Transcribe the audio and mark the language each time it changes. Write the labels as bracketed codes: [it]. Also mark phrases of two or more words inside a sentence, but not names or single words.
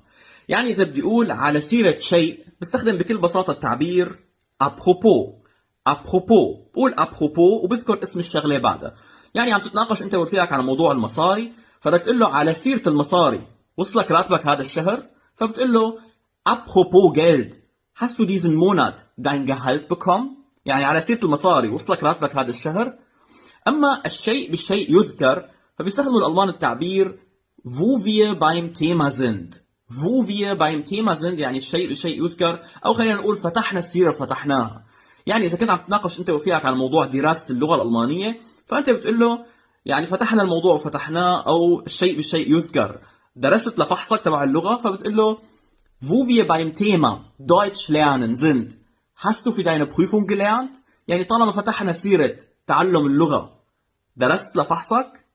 [ar] يعني إذا بدي أقول على سيرة شيء بستخدم بكل بساطة التعبير أبروبو. أبروبو بقول أبروبو وبذكر اسم الشغلة بعدها. يعني عم تتناقش أنت ورفيقك على موضوع المصاري، فبدك تقول له على سيرة المصاري وصلك راتبك هذا الشهر، فبتقول له [de] apropos Geld. Hast du diesen Monat dein Gehalt bekommen؟ [ar] يعني على سيرة المصاري وصلك راتبك هذا الشهر. أما الشيء بالشيء يذكر فبيستخدموا الألمان التعبير [de] wo wir beim Thema sind. wo wir beim Thema sind [ar] يعني الشيء بالشيء يذكر، أو خلينا نقول فتحنا السيرة وفتحناها. يعني إذا كنت عم تناقش أنت ورفيقك على موضوع دراسة اللغة الألمانية، فأنت بتقول له يعني فتحنا الموضوع وفتحناه، أو الشيء بالشيء يذكر. درست لفحصك تبع اللغة فبتقول له [de] wo wir beim Thema Deutsch lernen sind. Hast du für deine Prüfung gelernt؟ [ar] يعني طالما فتحنا سيرة تعلم اللغة، درست لفحصك؟